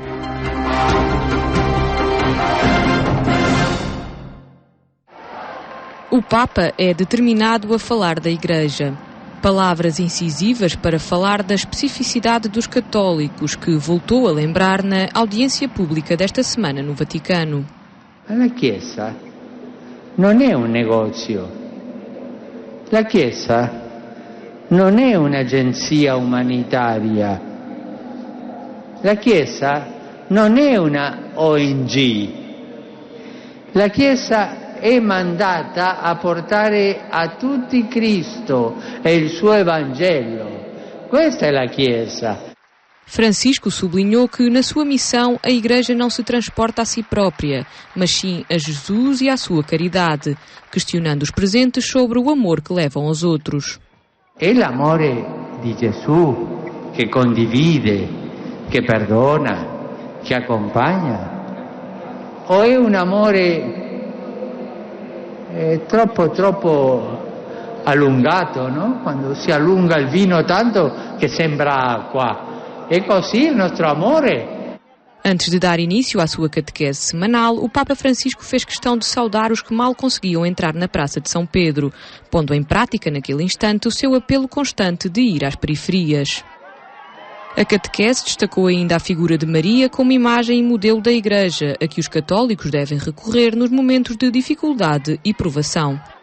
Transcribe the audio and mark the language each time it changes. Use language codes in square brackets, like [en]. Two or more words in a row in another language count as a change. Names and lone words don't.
[pt] O Papa é determinado a falar da Igreja. Palavras incisivas para falar da especificidade dos católicos, que voltou a lembrar na audiência pública desta semana no Vaticano. [it] La Chiesa non è un negozio. La Chiesa non è un'agenzia umanitaria. La Chiesa non è una ONG. La Chiesa è mandata a portare a tutti Cristo e il suo Evangelo. Questa è la Chiesa. [pt] Francisco sublinhou que, na sua missão, a Igreja não se transporta a si própria, mas sim a Jesus e à sua caridade, questionando os presentes sobre o amor que levam aos outros. [it] È l'amore di Gesù che condivide, che perdona, che accompagna? O è un amore troppo allungato, no? Quando si allunga il vino tanto che sembra acqua. É così il nostro amore. [pt] Antes de dar início à sua catequese semanal, o Papa Francisco fez questão de saudar os que mal conseguiam entrar na Praça de São Pedro, pondo em prática naquele instante o seu apelo constante de ir às periferias. A catequese destacou ainda a figura de Maria como imagem e modelo da Igreja, a que os católicos devem recorrer nos momentos de dificuldade e provação.